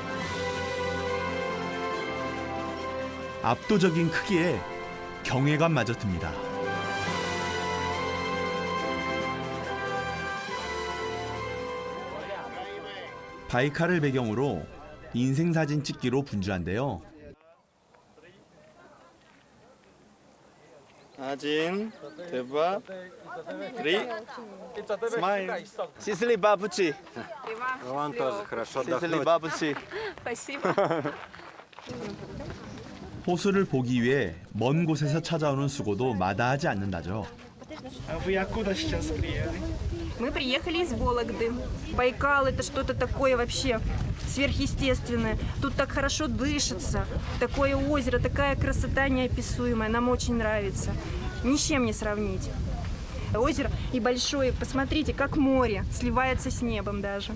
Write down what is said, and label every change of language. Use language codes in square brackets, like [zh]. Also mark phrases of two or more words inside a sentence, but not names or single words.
[ko] 압도적인 크기에 경외감마저 듭니다. 바이칼을 배경으로 인생사진 찍기로 분주한데요. [ru] Один, два, три. Смайл. Сисли бабучи. Вам тоже хорошо Сисли отдохнуть. бабучи. Спасибо. [ko] 호수를 보기 위해 먼 곳에서 찾아오는 수고도 마다하지 않는다죠. [ru] Мы приехали из Вологды. Байкал — это что-то такое вообще сверхъестественное. Тут так хорошо дышится. Такое озеро, такая красота неописуемая. Нам очень нравится. Ни с чем не сравнить. Озеро и большое, посмотрите, как море, сливается с небом даже.